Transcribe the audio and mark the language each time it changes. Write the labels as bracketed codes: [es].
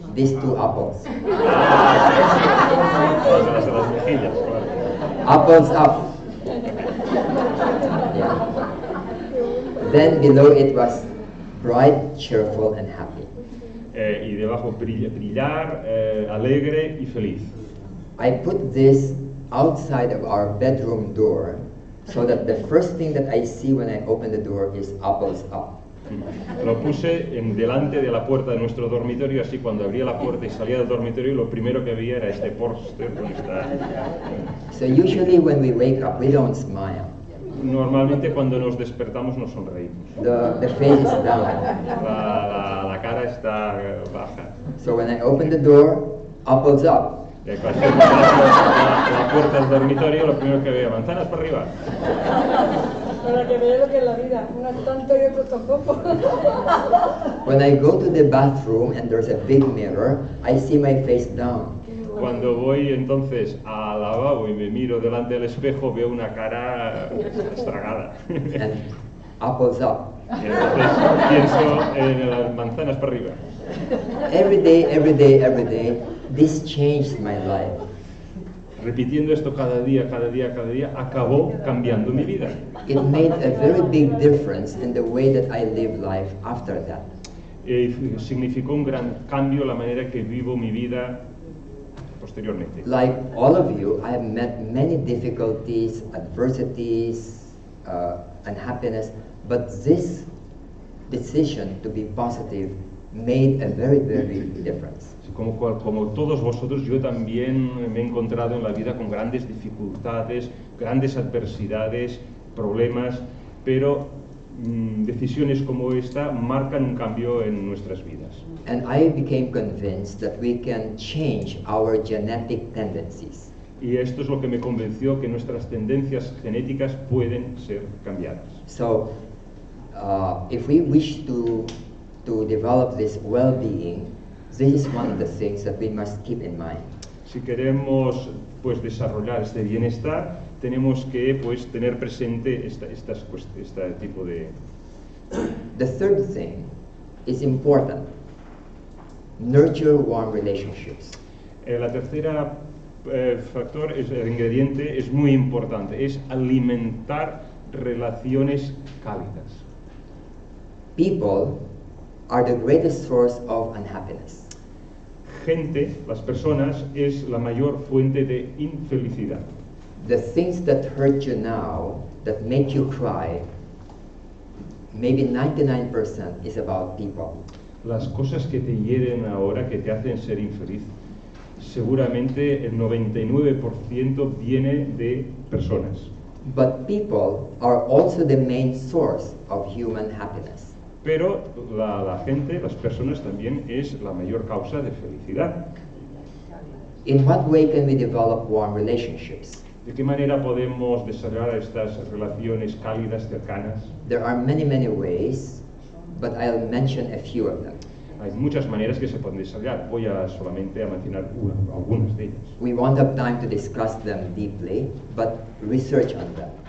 [en] These 2 apples. [es] Las mejillas, claro. [en] Apples up. Yeah. Then below it was bright, cheerful, and happy. [es] Y debajo brillar, alegre y feliz. [en] I put this outside of our bedroom door so that the first thing that I see when I open the door is apples up. [es] Lo puse delante de la puerta de nuestro dormitorio, así cuando abría la puerta y salía del dormitorio, lo primero que veía era este póster donde está. [en] So usually when we wake up, we don't smile. [es] Normalmente cuando nos despertamos nos sonreímos. [en] The face is down. [es] La cara está baja. [en] So when I open the door, apples up. [es] Cuando abro la puerta del dormitorio, lo primero que veía, manzanas para arriba. Para que vea lo que es la vida, una tanto y otro tampoco. [en] When I go to the bathroom and there's a big mirror, I see my face down. [es] Cuando voy entonces al lavabo y me miro delante del espejo, veo una cara estragada. [en] And apples up. [es] Y entonces pienso en las manzanas para arriba. [en] Every day, this changed my life. [es] Repitiendo esto cada día, acabó cambiando mi vida. [en] It made a very big difference in the way that I live life after that. [es] Significó un gran cambio la manera que vivo mi vida posteriormente. [en] Like all of you, I have met many difficulties, adversities, unhappiness, but this decision to be positive made a very big difference. [es] Como todos vosotros, yo también me he encontrado en la vida con grandes dificultades, grandes adversidades, problemas, pero decisiones como esta marcan un cambio en nuestras vidas. [en] And I became convinced that we can change our genetic tendencies. [es] Y esto es lo que me convenció, que nuestras tendencias genéticas pueden ser cambiadas. [en] So, if we wish to develop this well-being, This is one of the things that we must keep in mind. [es] Si queremos pues desarrollar este bienestar, tenemos que pues tener presente este tipo de... [en] The third thing is important. Nurture warm relationships. [es] La tercera factor, el ingrediente, es muy importante, es alimentar relaciones cálidas. [en] People are the greatest source of unhappiness. [es] Gente, las personas, es la mayor fuente de infelicidad. [en] The things that hurt you now, that make you cry, maybe 99% is about people. [es] Las cosas que te hieren ahora, que te hacen ser infeliz, seguramente el 99% viene de personas. [en] But people are also the main source of human happiness. [es] Pero la gente, las personas también es la mayor causa de felicidad. [en] In what way can we develop warm relationships? [es] ¿De qué manera podemos desarrollar estas relaciones cálidas, cercanas? [en] There are many, many ways, but I'll mention a few of them. [es] Hay muchas maneras que se pueden desarrollar. Voy a solamente a mencionar algunas de ellas. [en] We won't have time to discuss them deeply, but research on them.